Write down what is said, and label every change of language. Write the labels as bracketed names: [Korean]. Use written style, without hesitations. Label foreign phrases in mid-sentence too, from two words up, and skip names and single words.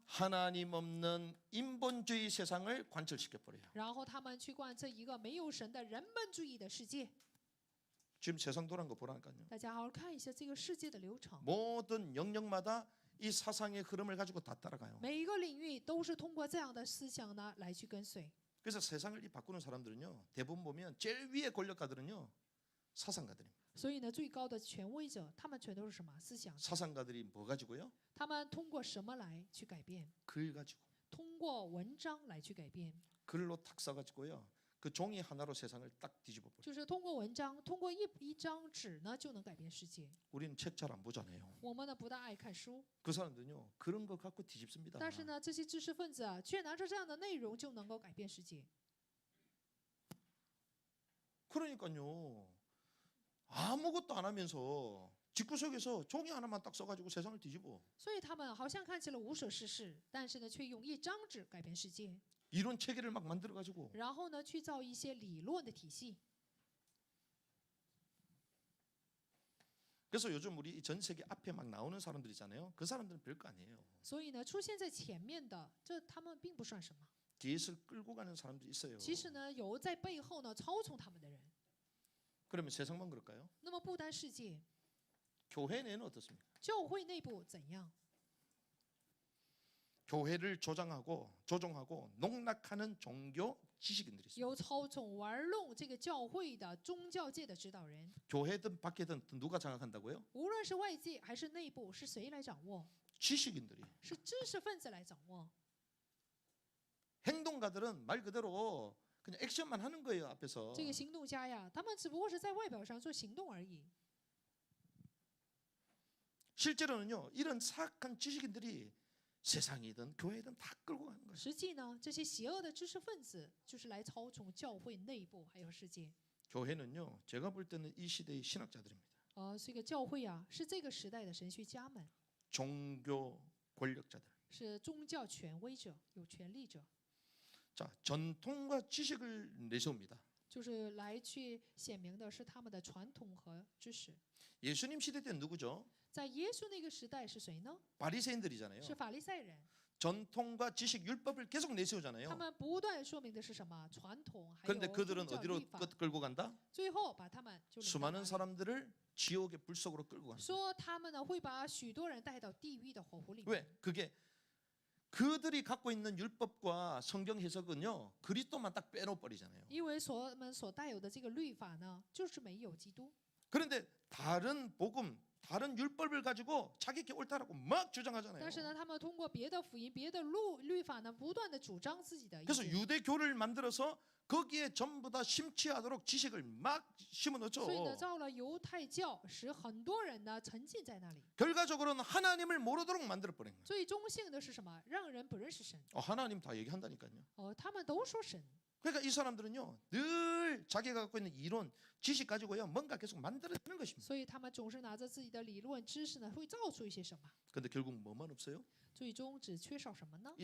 [Korean] 하나님 없는 인본주의 세상을 관철시켜 버려요. [Chinese] 然后他们去贯彻一个没有神的人本主义的世界。 [Korean] 지금 세상 돌아간 거 보라니까요. [Chinese] 大家好好看一下这个世界的流程， [Korean] 모든 영역마다 이 사상의 흐름을 가지고 다 따라가요. [Chinese] 每一个领域都是通过这样的思想呢来去跟随。 [Korean] 그래서 세상을 이 바꾸는 사람들은요. 대부분 보면 제일 위에 권력가들은요. 사상가들입니다. [Chinese] 所以呢，最高的权威者，他们全都是什么思想？ [Korean] 사상가들이 뭐 가지고요? [Chinese] 他们通过什么来去改变？ [Korean] 글 가지고 [Chinese] 通过文章来去改变， [Korean] 글로 탁 써가지고요. 그 종이 하나로 세상을 딱 뒤집어 버려요. [Chinese] 就是通过文章，通过一张纸呢就能改变世界。 [Korean] 우리는 책 잘 안 보잖아요. [Chinese] 我们呢不大爱看书， [Korean] 그 사람들은요. 그런 거 갖고 뒤집습니다. [Chinese] 但是呢，这些知识分子啊，却拿着这样的内容就能够改变世界。 [Korean] 그러니까요. 아무것도 안 하면서 집구석에서 종이 하나만 딱 써가지고 세상을 뒤집어. [Chinese] 所以他们好像看起来无所事事，但是呢，却用一张纸改变世界， [Korean] 이론 체계를 막 만들어가지고 [Chinese] 然后呢，去造一些理论的体系。 [Korean] 그래서 요즘 우리 전 세계 앞에 막 나오는 사람들 있잖아요. 그 사람들은 별거 아니에요. [Chinese] 所以呢，出现在前面的，这他们并不算什么。 [Korean] 뒤에서 끌고 가는 사람들이 있어요. [Chinese] 其实呢，有在背后呢操纵他们的人。 [Korean] 그러면 세상만 그럴까요? [Chinese] 那么不单世界， [Korean] 교회 내는 어떻습니까? [Chinese] 教会内部怎样？ [Korean] 교회를 조종하고 농락하는 종교 지식인들이 있어요. [Chinese] 有操纵玩弄这个教会的宗教界的指导人， [Korean] 교회든 밖에든 누가 장악한다고요? [Chinese] 无论是外界还是内部，是谁来掌握？ [Korean] 지식인들이. [Chinese] 是知识分子来掌握。 [Korean] 행동가들은 말 그대로 그냥 액션만 하는 거예요 앞에서. [Chinese] 这个行动家呀，他们只不过是在外表上做行动而已。 [Korean] 실제로는요 이런 사악한 지식인들이 세상이든 교회든 다 끌고 가는 거예요. [Chinese] 实际呢，这些邪恶的知识分子就是来操纵教会内部还有世界。 [Korean] 교회는요 제가 볼 때는 이 시대의 신학자들입니다. [Chinese] 这个教会啊，是这个时代的神学家们， [Korean] 종교 권력자들. [Chinese] 是宗教权威者、有权力者， [Korean] 자 전통과 지식을 내세웁니다. [Chinese] 就是来去显明的是他们的传统和知识。 [Korean] 예수님 시대 때는 누구죠? [Chinese] 在耶稣那个时代是谁呢？ [Korean] 바리새인들이잖아요. [Chinese] 是法利赛人。 [Korean] 전통과 지식 율법을 계속 [Chinese] 他 [Korean] 내세우잖아요. [Chinese] 们不断说明的是什么？传统还有 [Korean] 그런데 [Chinese] 宗 [Korean] 그들은 [Chinese] 教 [Korean] 어디로 [Chinese] 律法。 [Korean] 끌고 간다? [Chinese] 最后把他们就领到哪 [Korean] 수많은 [Chinese] 里 [Korean] 사람들을 지옥의 불속으로 끌고 간다. [Chinese] 说他们呢会把许多人带到地狱的火湖里面。 [Korean] 왜? 그게 그들이 갖고 있는 율법과 성경 해석은요 그리스도만 딱 빼놓버리잖아요. [Chinese] 因为我们所带有的这个律法呢，就是没有基督。 [Korean] 그런데 다른 복음, 다른 율법을 가지고 자기께 옳다라고 막 주장하잖아요. [Chinese] 但是呢，他们通过别的福音、别的律法呢，不断的主张自己的意 [Korean] 그래서 [Chinese] 见。 [Korean] 유대교를 만들어서 거기에 전부 다 심취하도록 지식을 막 심어넣죠. [Chinese] 所以呢，造了犹太教，使很多人呢沉浸在那里。 [Korean] 결과적으로는 하나님을 모르도록 만들어버린 거예요. [Chinese] 最终性的是什么？让人不认识神。 [Korean] 하나님 다 얘기한다니까요. [Chinese] 他们都说神。 [Korean] 그러니까 이 사람들은요 늘 자기가 갖고 있는 이론, 지식 가지고요 뭔가 계속 만들어내는 것입니다. [Chinese] 所以他们总是拿着自己的理论知识呢，会造出一些什么？ [Korean] 근데 결국 뭐만 없어요? [Chinese] 最终只缺少什么呢？